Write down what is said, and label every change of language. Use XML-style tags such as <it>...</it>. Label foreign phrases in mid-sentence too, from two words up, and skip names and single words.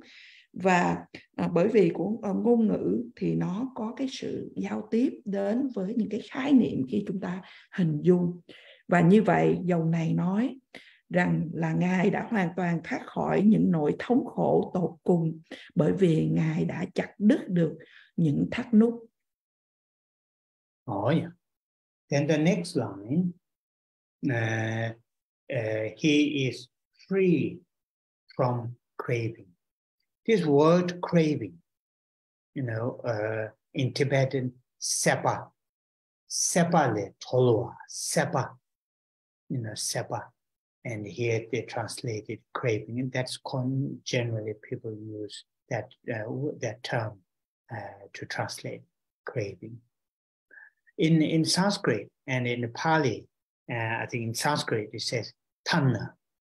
<vi>Và bởi vì của ngôn ngữ thì nó có cái sự giao tiếp đến với những cái khái niệm khi chúng ta hình dung. Và như vậy dòng này nói rằng là Ngài đã hoàn toàn thoát khỏi những nỗi thống khổ tột cùng, bởi vì Ngài đã chặt đứt được những thắt nút.</vi> <en>Oh yeah. Then the next line, he is free from craving. This word craving, in Tibetan,</en> <bo>sepa le tolwa, sepa, sepa.</bo> <en>And here they translated craving, and that's generally people use that term to translate craving. In Sanskrit and in Pali, I think in Sanskrit it says tanna.</en>